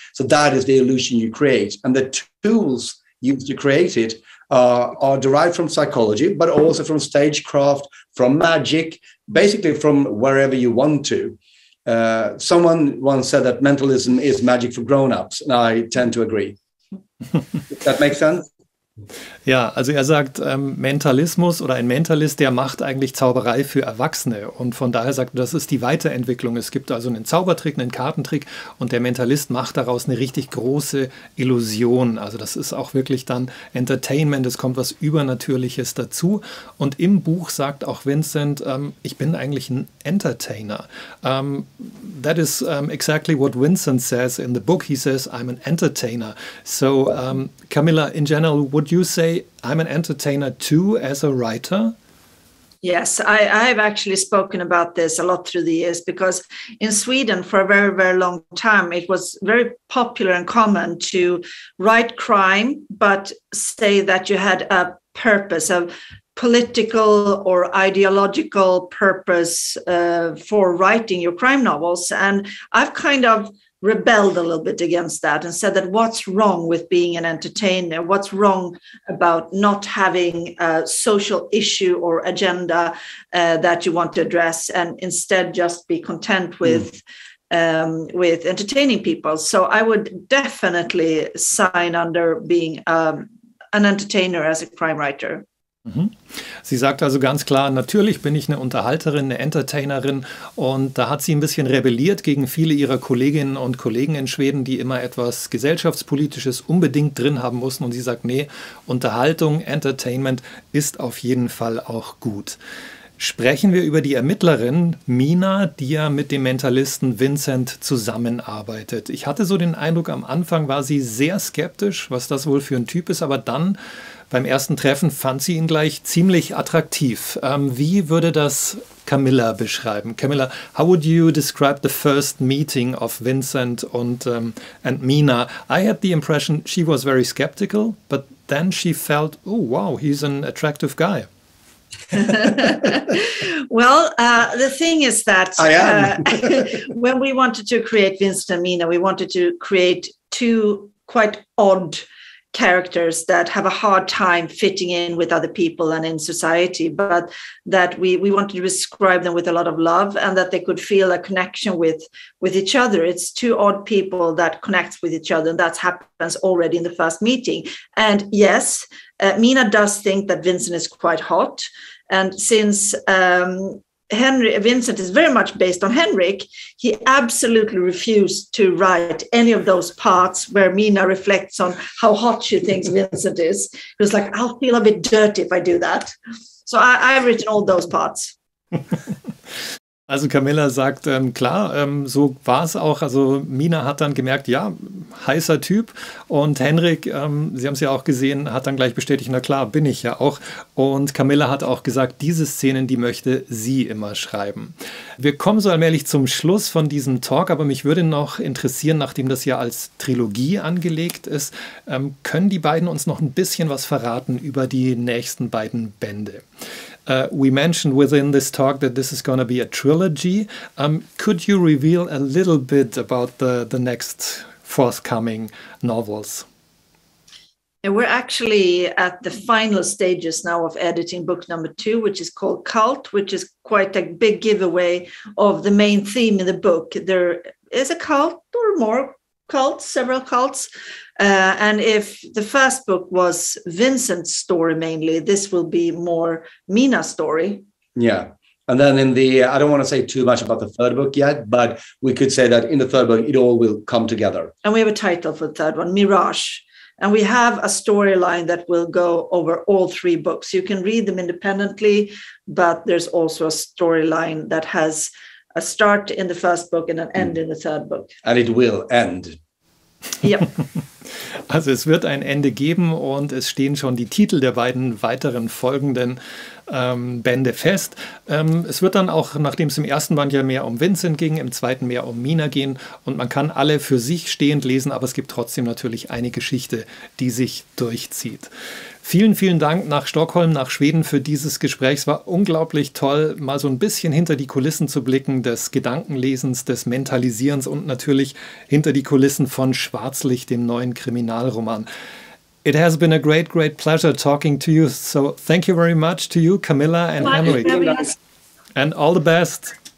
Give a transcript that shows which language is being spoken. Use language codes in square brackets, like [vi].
[en] So that is the illusion you create. And the tools used to create it are derived from psychology, but also from stagecraft, from magic, basically from wherever you want to. Someone once said that mentalism is magic for grown-ups, and I tend to agree. Does that make sense? [de] Ja, also er sagt, Mentalismus oder ein Mentalist, der macht eigentlich Zauberei für Erwachsene, und von daher sagt er, das ist die Weiterentwicklung. Es gibt also einen Zaubertrick, einen Kartentrick, und der Mentalist macht daraus eine richtig große Illusion. Also das ist auch wirklich dann Entertainment, es kommt was Übernatürliches dazu, und im Buch sagt auch Vincent, ich bin eigentlich ein Entertainer. [en] That is exactly what Vincent says in the book. He says, I'm an entertainer. So Camilla, in general, would you say I'm an entertainer too as a writer? Yes, I've actually spoken about this a lot through the years, because in Sweden for a very, very long time, it was very popular and common to write crime, but say that you had a purpose, a political or ideological purpose for writing your crime novels. And I've kind of rebelled a little bit against that and said that what's wrong with being an entertainer? What's wrong about not having a social issue or agenda that you want to address, and instead just be content with entertaining people? So I would definitely sign under being an entertainer as a crime writer. [de] Sie sagt also ganz klar, natürlich bin ich eine Unterhalterin, eine Entertainerin, und da hat sie ein bisschen rebelliert gegen viele ihrer Kolleginnen und Kollegen in Schweden, die immer etwas Gesellschaftspolitisches unbedingt drin haben mussten, und sie sagt, nee, Unterhaltung, Entertainment ist auf jeden Fall auch gut. Sprechen wir über die Ermittlerin Mina, die ja mit dem Mentalisten Vincent zusammenarbeitet. Ich hatte so den Eindruck, am Anfang war sie sehr skeptisch, was das wohl für ein Typ ist, aber dann beim ersten Treffen fand sie ihn gleich ziemlich attraktiv. Wie würde das Camilla beschreiben? [en] Camilla, how would you describe the first meeting of Vincent and Mina? I had the impression she was very skeptical, but then she felt, oh wow, he's an attractive guy. Well, the thing is that when we wanted to create Vincent and Mina, we wanted to create two quite odd characters that have a hard time fitting in with other people and in society, but that we wanted to describe them with a lot of love, and that they could feel a connection with each other. It's two odd people that connects with each other, and that happens already in the first meeting. And yes, Mina does think that Vincent is quite hot, and since Vincent is very much based on Henrik, he absolutely refused to write any of those parts where Mina reflects on how hot she thinks Vincent is. He was like, I'll feel a bit dirty if I do that. So I've written all those parts. [de] Also Camilla sagt, klar, so war es auch. Also Mina hat dann gemerkt, ja, heißer Typ. Und Henrik, Sie haben es ja auch gesehen, hat dann gleich bestätigt, na klar, bin ich ja auch. Und Camilla hat auch gesagt, diese Szenen, die möchte sie immer schreiben. Wir kommen so allmählich zum Schluss von diesem Talk, aber mich würde noch interessieren, nachdem das ja als Trilogie angelegt ist, können die beiden uns noch ein bisschen was verraten über die nächsten beiden Bände? [en] We mentioned within this talk that this is going to be a trilogy. Could you reveal a little bit about the next forthcoming novels? And we're actually at the final stages now of editing book number 2, which is called Cult, which is quite a big giveaway of the main theme in the book. There is a cult or more cults, several cults. And if the first book was Vincent's story mainly, this will be more Mina's story. Yeah. And then I don't want to say too much about the third book yet, but we could say that in the third book, it all will come together. And we have a title for the third one, Mirage. And we have a storyline that will go over all 3 books. You can read them independently, but there's also a storyline that has a start in the first book and an end in the third book. And it will end. [de] Ja. Also es wird ein Ende geben und es stehen schon die Titel der beiden weiteren folgenden Bände fest. Es wird dann auch, nachdem es im ersten Band ja mehr um Vincent ging, im zweiten mehr um Mina gehen, und man kann alle für sich stehend lesen, aber es gibt trotzdem natürlich eine Geschichte, die sich durchzieht. Vielen, vielen Dank nach Stockholm, nach Schweden für dieses Gespräch. Es war unglaublich toll, mal so ein bisschen hinter die Kulissen zu blicken, des Gedankenlesens, des Mentalisierens und natürlich hinter die Kulissen von Schwarzlicht, dem neuen Kriminalroman. [en] It has been a great, great pleasure talking to you. So thank you very much to you, Camilla and Henrik. And all the best.